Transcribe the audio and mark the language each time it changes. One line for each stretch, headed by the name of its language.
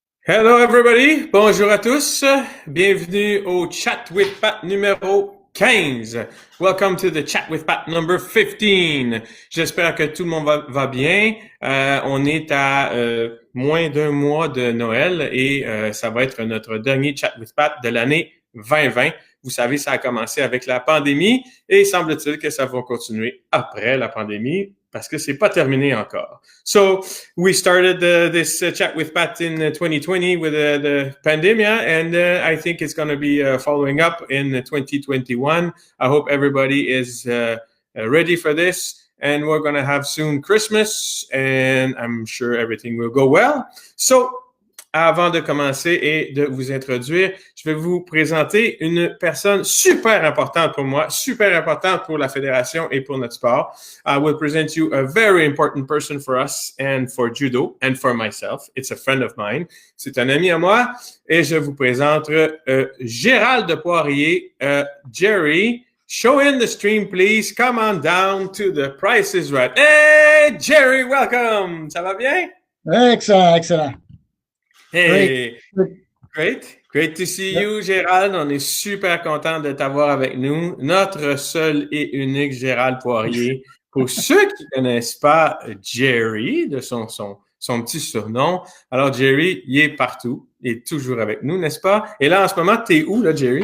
English: Hello everybody,
French: bonjour à tous, bienvenue au Chat with Pat numéro 15.
English: Welcome to the Chat with Pat number 15.
French: J'espère que tout le monde va bien. On est à moins d'un mois de Noël et ça va être notre dernier Chat with Pat de l'année 2020. Vous savez, ça a commencé avec la pandémie et semble-t-il que ça va continuer après la pandémie parce que c'est pas terminé encore.
English: So we started this chat with Pat in 2020 with the pandemic, and I think it's going to be following up in 2021. I hope everybody is ready for this. And we're going to have soon Christmas, and I'm sure everything will go well.
French: So, avant de commencer et de vous introduire, je vais vous présenter une personne super importante pour moi, super importante pour la fédération et pour notre sport.
English: I will present you a very important person for us and for judo and for myself. It's a friend of mine.
French: C'est un ami à moi et je vous présente Gérald de Poirier, Jerry.
English: Show in the stream, please. Come on down to the Price is Right. Hey, Jerry, welcome.
French: Ça va bien?
English: Excellent, excellent. Hey, great to see you, Gérald.
French: On est super content de t'avoir avec nous. Notre seul et unique Gérald Poirier. Pour ceux qui ne connaissent pas Jerry, de son petit surnom, alors Jerry, il est partout. Il est toujours avec nous, n'est-ce pas? Et là, en ce moment, t'es où, là, Jerry?